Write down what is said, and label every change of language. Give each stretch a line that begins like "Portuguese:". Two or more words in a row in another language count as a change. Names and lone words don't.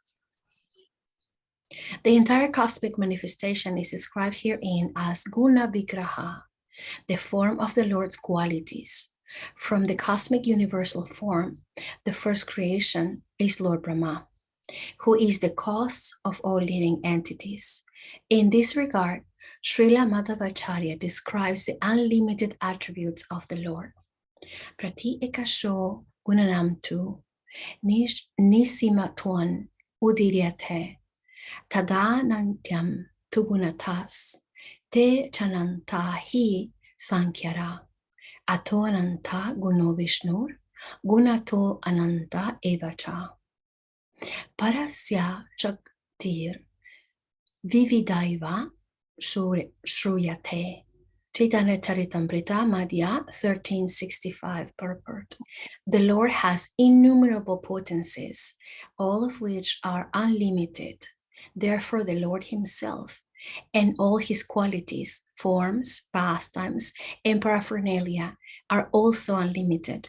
English: The entire cosmic manifestation is described herein as Guna Vigraha, the form of the Lord's qualities. From the cosmic universal form, the first creation is Lord Brahma, who is the cause of all living entities. In this regard, Srila Madhavacharya describes the unlimited attributes of the Lord.
Sanskrit: Prati ekasho gunanam tu nisima tuan udiryate tadanantyam tugunatas te chananta hi sankyara ato ananta guno vishnur gunato ananta evacha parasya shaktir vividaiva shruyate.
English: Chaitanya Charitamrita Madhya 1365 purport. The Lord has innumerable potencies, all of which are unlimited. Therefore, the Lord himself and all his qualities, forms, pastimes, and paraphernalia are also unlimited.